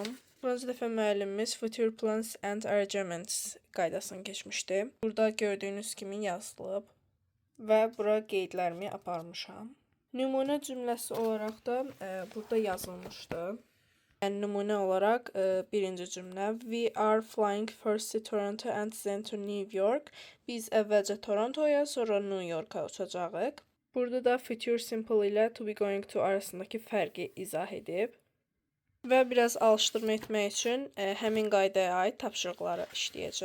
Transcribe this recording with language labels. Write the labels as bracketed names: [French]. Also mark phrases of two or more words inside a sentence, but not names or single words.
[Azerbaijani] Birinci dəfə müəllimimiz [English] Future Plans and Arrangements [Azerbaijani] qaydasını keçmişdi. Burada gördüyünüz kimi yazılıb və bura qeydlərimi aparmışam. Nümunə cümləsi olaraq da burada yazılmışdı. Yəni nümunə olaraq birinci cümlə [English] We are flying first to Toronto and then to New York. [Azerbaijani] Biz əvvəlcə Torontoya, sonra New Yorka uçacağıq. Burada da [English] future simple [Azerbaijani] ilə [English] to be going to [Azerbaijani] arasındakı fərqi izah edib. Və biraz alışdırma etmək üçün həmin qaydaya aid tapşırıqları işləyəcəm.